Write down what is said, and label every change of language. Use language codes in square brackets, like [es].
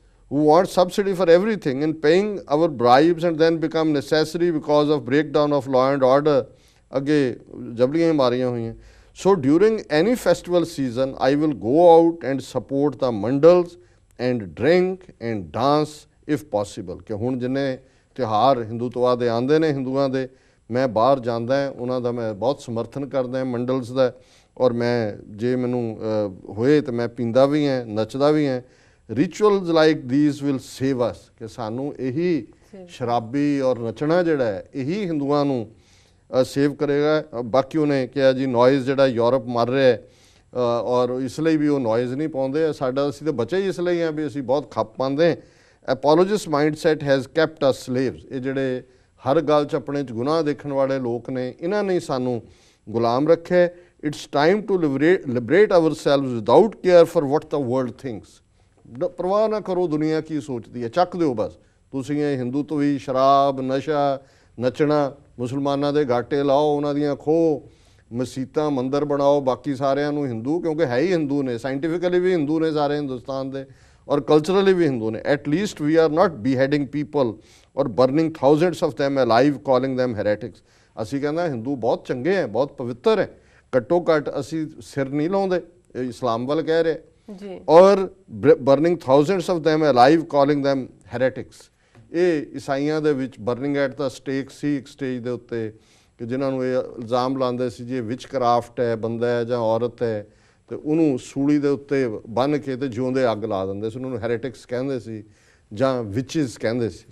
[en] who want subsidy for everything and paying our bribes and then become necessary because of breakdown of law and order. [pa] ਅੱਗੇ ਜਬਲੀਆਂ ਮਾਰੀਆਂ ਹੋਈਆਂ. [en] So during any festival season, I will go out and support the mandals and drink and dance if possible. [pa] ਕਿ ਹੁਣ ਜਿੰਨੇ ਤਿਉਹਾਰ ਹਿੰਦੂਤਵਾ ਦੇ ਆਉਂਦੇ ਨੇ ਹਿੰਦੂਆਂ ਦੇ, ਮੈਂ ਬਾਹਰ ਜਾਂਦਾ ਉਹਨਾਂ ਦਾ ਮੈਂ ਬਹੁਤ ਸਮਰਥਨ ਕਰਦਾ ਮੰਡਲਸ ਦਾ, ਔਰ ਮੈਂ ਜੇ ਮੈਨੂੰ ਹੋਏ ਤਾਂ ਮੈਂ ਪੀਂਦਾ ਵੀ ਹਾਂ, ਨੱਚਦਾ ਵੀ ਹਾਂ. [en] rituals like these will save us, [pa] ਕਿ ਸਾਨੂੰ ਇਹੀ ਸ਼ਰਾਬੀ ਔਰ ਨੱਚਣਾ ਜਿਹੜਾ ਹੈ ਇਹੀ ਹਿੰਦੂਆਂ ਨੂੰ ਸੇਵ ਕਰੇਗਾ. ਬਾਕੀ ਉਹਨੇ ਕਿਹਾ ਜੀ ਨੋਇਜ਼ ਜਿਹੜਾ ਯੂਰਪ ਮਰ ਰਿਹਾ ਔਰ ਇਸ ਲਈ ਵੀ ਉਹ ਨੋਇਜ਼ ਨਹੀਂ ਪਾਉਂਦੇ, ਸਾਡਾ ਅਸੀਂ ਤਾਂ ਬਚੇ ਹੀ ਇਸ ਲਈ ਹਾਂ ਵੀ ਅਸੀਂ ਬਹੁਤ ਖੱਪ ਪਾਉਂਦੇ. [en] Apologist mindset has kept us slaves. [pa] ਇਹ ਜਿਹੜੇ ਹਰ ਗੱਲ 'ਚ ਆਪਣੇ 'ਚ ਗੁਨਾਹ ਦੇਖਣ ਵਾਲੇ ਲੋਕ ਨੇ, ਇਹਨਾਂ ਨੇ ਸਾਨੂੰ ਗੁਲਾਮ ਰੱਖਿਆ. [en] It's time to liberate ourselves without care for what the world thinks. [pa] ਪਰਵਾਹ ਨਾ ਕਰੋ ਦੁਨੀਆ ਕੀ ਸੋਚਦੀ ਹੈ, ਚੱਕ ਦਿਓ ਬਸ. ਤੁਸੀਂ ਇਹ ਹਿੰਦੂਤਵੀ ਸ਼ਰਾਬ ਨਸ਼ਾ ਨੱਚਣਾ, ਮੁਸਲਮਾਨਾਂ ਦੇ ਗਾਟੇ ਲਾਓ, ਉਹਨਾਂ ਦੀਆਂ ਖੋਹ ਮਸੀਤਾਂ ਮੰਦਰ ਬਣਾਓ, ਬਾਕੀ ਸਾਰਿਆਂ ਨੂੰ ਹਿੰਦੂ, ਕਿਉਂਕਿ ਹੈ ਹੀ ਹਿੰਦੂ ਨੇ, ਸਾਇੰਟੀਫਿਕਲੀ ਵੀ ਹਿੰਦੂ ਨੇ ਸਾਰੇ ਹਿੰਦੁਸਤਾਨ ਦੇ, ਔਰ ਕਲਚਰਲੀ ਵੀ ਹਿੰਦੂ ਨੇ. [en] At least we are not beheading people or burning thousands of them alive calling them heretics. [pa] ਅਸੀਂ ਕਹਿੰਦਾ ਹਿੰਦੂ ਬਹੁਤ ਚੰਗੇ ਹੈ, ਬਹੁਤ ਪਵਿੱਤਰ ਹੈ, ਘੱਟੋ ਘੱਟ ਅਸੀਂ ਸਿਰ ਨਹੀਂ ਲਾਉਂਦੇ, ਇਸਲਾਮ ਵੱਲ ਕਹਿ ਰਹੇ ਜੀ, ਔਰ [en] burning thousands of them alive calling them heretics. [pa] ਇਹ ਈਸਾਈਆਂ ਦੇ ਵਿੱਚ ਬਰਨਿੰਗ ਐਟ ਦਾ ਸਟੇਕ ਸੀ ਇੱਕ ਸਟੇਜ ਦੇ ਉੱਤੇ, ਕਿ ਜਿਨ੍ਹਾਂ ਨੂੰ ਇਹ ਇਲਜ਼ਾਮ ਲਾਉਂਦੇ ਸੀ ਜੀ ਵਿਚ ਕਰਾਫਟ ਹੈ, ਬੰਦਾ ਹੈ ਜਾਂ ਔਰਤ ਹੈ, ਤੇ ਉਹਨੂੰ ਸੂਲੀ ਦੇ ਉੱਤੇ ਬੰਨ੍ਹ ਕੇ ਤੇ ਜਿਉਂਦੇ ਅੱਗ ਲਾ ਦਿੰਦੇ ਸੀ, ਉਹਨਾਂ ਨੂੰ ਹੈਰੇਟਿਕਸ ਕਹਿੰਦੇ ਸੀ ਜਾਂ ਵਿਚਿਸ ਕਹਿੰਦੇ ਸੀ.